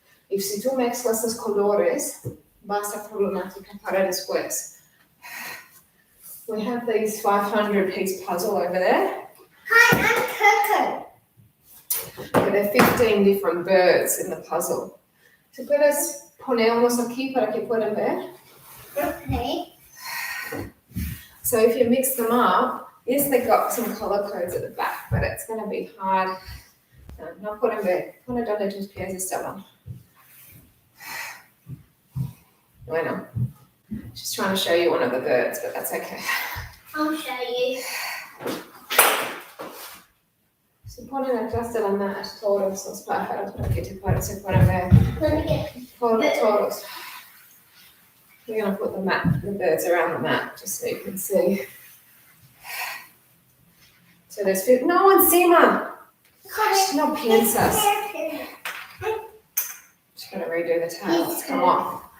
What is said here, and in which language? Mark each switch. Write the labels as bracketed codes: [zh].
[es] Y si tú mezclas los colores, va a ser problemática para después. [en] We have these 500-piece puzzle over there. Hi, I'm Coco. But there are 15 different birds in the puzzle. [es] ¿Se puedes ponerlos aquí para que puedan ver? [en] Okay. So if you mix them up, yes, they've got some color codes at the back, but it's going to be hard. [es] No pueden ver. Pone donde tus pies estaban. Bueno. [en] Just trying to show you one of the birds, but that's okay. I'll show you. [es] Se ponen atrás de la mat todos los pájaros para que se puedan ver. [en] Let me get [es] Todos. [en] We're going to put the birds around the mat just so you can see. So there's food. [es] No, encima. No piensas. [en] Just going to redo the tails. Come on.